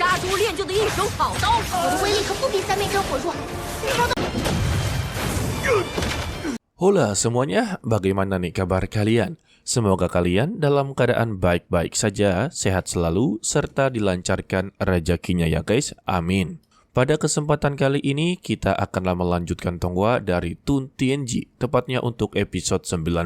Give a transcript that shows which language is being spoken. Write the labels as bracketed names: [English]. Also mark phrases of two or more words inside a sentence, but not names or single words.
[Chinese] 物练就的一手好刀，我的威力可不比三面真火弱。 [Indonesian] Hola semuanya, bagaimana nih kabar kalian? Semoga kalian dalam keadaan baik-baik saja, sehat selalu, serta dilancarkan rezekinya ya guys, amin. Pada kesempatan kali ini, kita akanlah melanjutkan Tonghua dari Tun Tianji, tepatnya untuk episode 19.